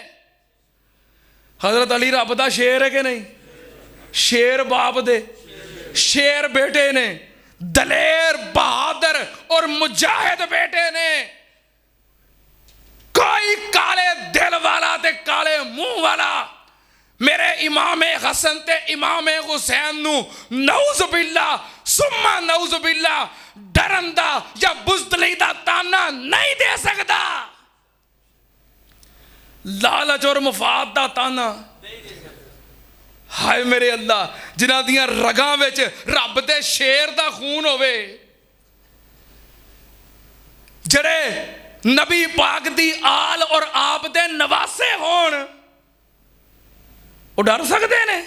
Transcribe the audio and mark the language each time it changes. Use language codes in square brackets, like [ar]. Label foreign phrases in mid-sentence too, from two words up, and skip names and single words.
[pa] حضرت علی رب دا شیر ہے کہ نہیں؟ شیر باپ دے شیر بیٹے نے، دلیر بہادر اور مجاہد بیٹے نے. کوئی کالے دل والا تے کالے منہ والا میرے امام حسن تے امام حسین نوں [ar] نعوذ بالله ثم نعوذ بالله [pa] ڈرن دا یا بزدلی دا طعنہ نہیں دے سکتا. لالچ اور مفاد دا طعنہ. ہائے میرے اللہ، جنہاں دیاں رگاں وچ رب دے شیر دا خون ہووے، جیڑے نبی پاک دی آل اور آپ دے نواسے ہوݨ، او ڈر سکدے نے?